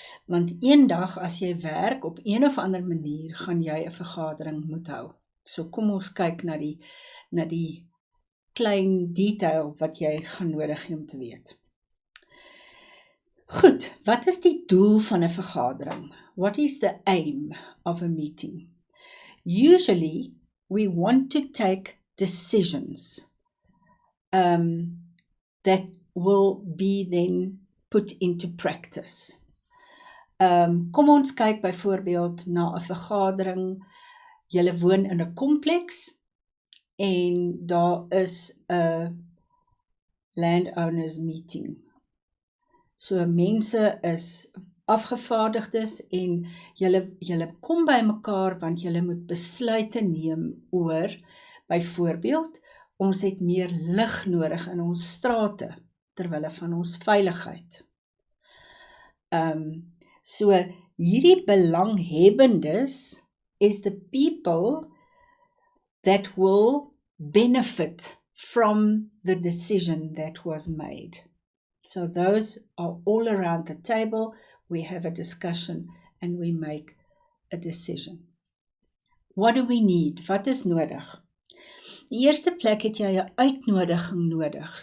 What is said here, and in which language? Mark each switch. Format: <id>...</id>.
<af>Want eendag as jy werk op een of ander manier, gaan jy 'n vergadering moet hou. So kom ons kyk na die klein detail wat jy gaan nodig hê om te weet. Goed, wat is die doel van 'n vergadering?</af> <en>What is the aim of a meeting? Usually, we want to take decisions that will be then put into practice.</en> <af>Kom ons kyk byvoorbeeld na 'n vergadering. Julle woon in 'n kompleks en daar is 'n landowners meeting. So mense is afgevaardigdes en julle kom by mekaar want julle moet besluite neem oor, byvoorbeeld, ons het meer lig nodig in ons strate terwille van ons veiligheid. So hierdie belanghebbendes</af> <en>is the people that will benefit from the decision that was made. So those are all around the table, we have a discussion and we make a decision. What do we need?</en> <af>Wat is nodig? Die eerste plek het jy 'n uitnodiging nodig.</af>